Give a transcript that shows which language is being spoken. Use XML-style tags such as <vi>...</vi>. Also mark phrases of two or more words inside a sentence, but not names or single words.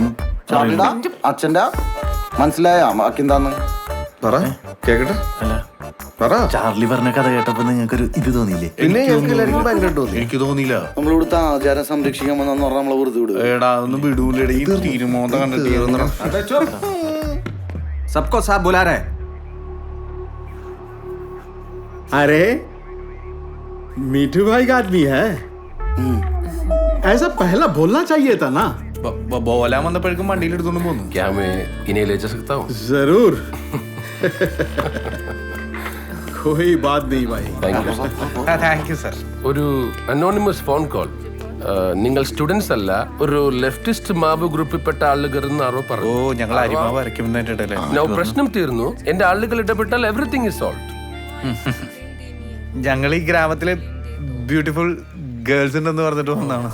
<ml>അച്ഛൻ്റെ മനസ്സിലായ ബാക്കിന്താന്ന് പറ കേക്കട്ടെ. അല്ല, ചാർലി പറഞ്ഞ കഥ കേട്ടപ്പോ നിങ്ങൾക്കൊരു ഇത് തോന്നിയില്ലേ? പിന്നെ എനിക്ക് തോന്നിയില്ല. നമ്മളിവിടുത്തെ ആചാരം സംരക്ഷിക്കാൻ വന്നു പറഞ്ഞാൽ നമ്മളെ വെറുതെ വിടും. എടാ ഒന്നും വിടൂലേ. ഈ തീരുമോന്ത കണ്ടിട്ട്</ml> <hi>सबको साहब बुला रहे. अरे मीठू भाई का आदमी है. ऐसा पहला बोलना चाहिए था ना.</hi> <ml>ബോലാൻ വന്നപ്പോഴേക്കും വണ്ടിയിൽ എടുത്തോണ്ട് പോന്നു.</ml> <hi>क्या मैं इन्हें ले जा सकता हूँ? जरूर. कोई बात नहीं भाई.</hi> <en>Thank you sir.</en> <ml>ഒരു</ml> <en>anonymous phone call.</en> <ml>നിങ്ങൾ സ്റ്റുഡൻസ് അല്ല, ഒരു</ml> <en>leftist Mao</en> <ml>ഗ്രൂപ്പിൽപ്പെട്ട ആളുകൾ എന്നാറോ പറഞ്ഞു. ഞങ്ങൾ അരിമാവ് വരയ്ക്കുന്നതിന്റെ പ്രശ്നം തീർന്നു. എന്റെ ആളുകൾ ഇടപെട്ടാൽ</ml> <en>everything is solved.</en> <ml>ഞങ്ങൾ ഈ ഗ്രാമത്തിലെ</ml> <en>beautiful girls</en> <ml>ഉണ്ടെന്ന് പറഞ്ഞിട്ട് വന്നാണ്.</ml>